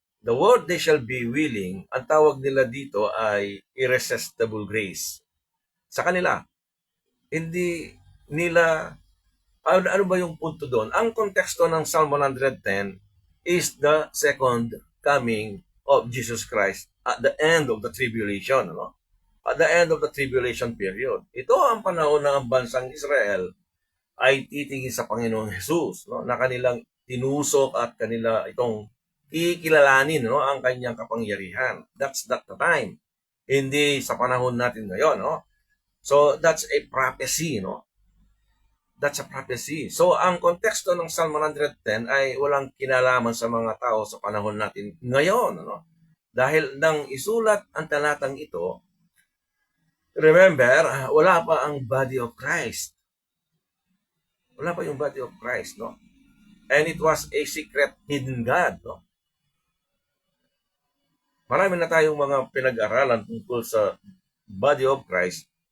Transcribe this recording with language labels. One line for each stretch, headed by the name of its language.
English: The word they shall be willing,
Filipino: ang tawag nila dito ay
English: irresistible grace.
Filipino: Sa kanila, hindi nila, ano ba yung punto doon? Ang konteksto ng
English: Psalm 110 is the second coming of Jesus Christ at the end of the tribulation. No? At the end of the tribulation period.
Filipino: Ito ang panahon ng bansang Israel ay titingin sa Panginoong Jesus, no? Na kanilang tinusok at kanila itong kikilalanin, no? Ang kanyang kapangyarihan.
English: That's not the time.
Filipino: Hindi sa panahon natin ngayon.
English: No? So, that's a prophecy. No? That's a prophecy.
Filipino: So, ang konteksto ng Psalm 110 ay walang kinalaman sa mga tao sa panahon natin ngayon. No? Dahil nang isulat ang talatang ito, remember, wala pa ang body of Christ. Wala pa yung
English: body of Christ, no? And it was a secret hidden God, no?
Filipino: Marami na tayong mga pinag-aralan tungkol sa body of Christ.